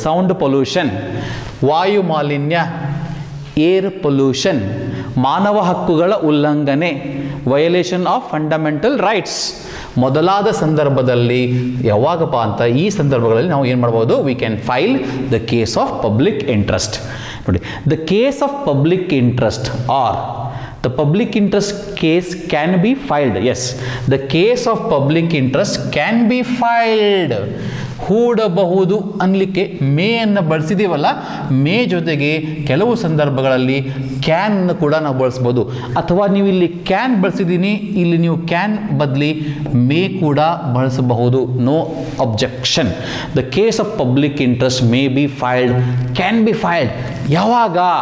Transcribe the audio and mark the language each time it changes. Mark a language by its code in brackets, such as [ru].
[kn] Sound pollution, ವಾಯು ಮಾಲಿನ್ಯ, air pollution, ಮಾನವ ಹಕ್ಕುಗಳ ಉಲ್ಲಂಘನೆ, [en] violation of fundamental rights [kn] ಮೊದಲಾದ ಸಂದರ್ಭದಲ್ಲಿ. ಯಾವಾಗಪ್ಪ ಅಂತ ಈ ಸಂದರ್ಭಗಳಲ್ಲಿ ನಾವು ಏನು ಮಾಡ್ಬೋದು? [en] We can file the case of public interest. [kn] ನೋಡಿ, [en] The case of public interest or the public interest case can be filed. Yes, the case of public interest can be filed. [kn] ಹೂಡಬಹುದು ಅನ್ಲಿಕ್ಕೆ ಮೇ ಅನ್ನು ಬಳಸಿದ್ದೀವಲ್ಲ, ಮೇ ಜೊತೆಗೆ ಕೆಲವು ಸಂದರ್ಭಗಳಲ್ಲಿ ಕ್ಯಾನ್ ಕೂಡ ನಾವು ಬಳಸ್ಬೋದು. ಅಥವಾ ನೀವು ಇಲ್ಲಿ ಕ್ಯಾನ್ ಬಳಸಿದ್ದೀನಿ, ಇಲ್ಲಿ ನೀವು ಕ್ಯಾನ್ ಬದಲಿ ಮೇ ಕೂಡ ಬಳಸಬಹುದು. [en] No objection. The case of public interest may be filed, can be filed. [kn] ಯಾವಾಗ?